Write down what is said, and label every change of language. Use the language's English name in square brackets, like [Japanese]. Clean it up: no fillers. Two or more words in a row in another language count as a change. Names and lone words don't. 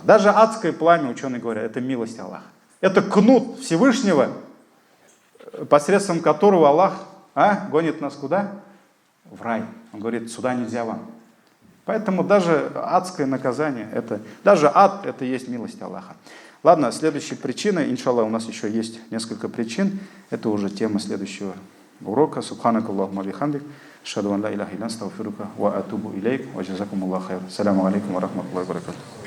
[Russian] Даже адское пламя, ученые говорят, это милость Аллаха. Это кнут Всевышнего, посредством которого Аллах гонит нас куда? В рай. Он говорит, сюда нельзя вам. Поэтому даже адское наказание, даже ад, это есть милость Аллаха. Ладно, следующая причина, иншаллах, у нас еще есть несколько причин, это уже тема следующего урока. [Arabic] سبحانك اللهم وبحمدك أشهد أن لا إله إلا أنت أستغفرك وأتوب إليك وجزاكم الله خيرا. السلام عليكم ورحمة الله وبركاته.